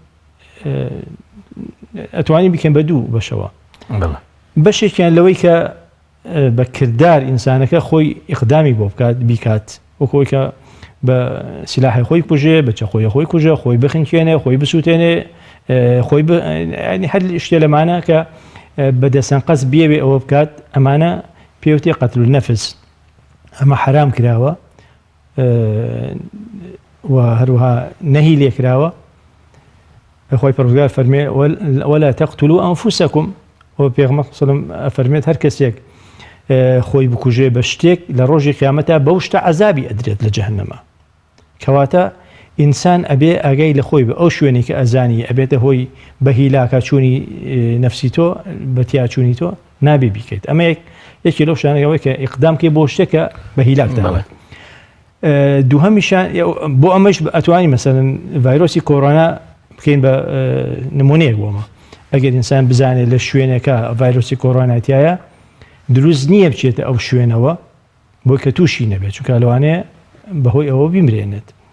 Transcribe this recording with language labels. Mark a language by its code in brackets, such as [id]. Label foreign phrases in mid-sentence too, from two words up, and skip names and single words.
[ckb] ئەتوانی بکەن بە دوو بەشەوە بەشێکیان لەوەی کە بە کردار ئینسانەکە خۆی ئیقدامی بۆ بکات بیکات وەکەوەی کە بە سلاحی خۆی کوژێ بە چەخۆی خۆی کوژە خۆی بخنکێنێ خۆی بسووتێنێ خۆی هەر شتێ لەمانە کە بەدەسەن قەس بێوێ ئەوە بکات ئەمانە پێوتێ [ar] قەتل النەفس [ckb] ئەمە حرام کراوە و هەروەها نەهی لێکراوە خۆی پەروەردگار فەرمێ [ar] ولا تقتلوا أنفسكم [ckb] و پێغەمبەر [ar] صلی الله علیه و سلم [ckb] فەرمێت هەر کەسێک خۆی بکوژێ بە شتێک لە ڕۆژی قیامەتە بەو شتە عەزابی ئەدرێت لە جەهەنەمە کەواتە ئینسان ئەبێ ئاگای لە خۆی بە ئەو شوێنی کە ئەزانی ئەبێتە هۆی بە هیلاکە چوونی نەفسی تۆ بە تیاچوونی تۆ نابێ بیکەیت ئەمە یەکی لەو شتانەوەی کە ئیقدامکەی بۆ شتێکە بە هیلاک داوە دووهەمیشان بۆ ئەمەش ئەتوانی مەسەلەن ڤایرۆسی کۆڕۆنا بکەین بە نمونەیەک بۆمە ئەگەر ئینسان بزانێت لە شوێنەکە ڤایرۆسی کۆڕۆنایەتایە دروست نییە بچێتە ئەو شوێنەوە بۆ کە تووشی نەبێت چونکە لەوانەیە بەهۆی ئەوە بیمرێنێت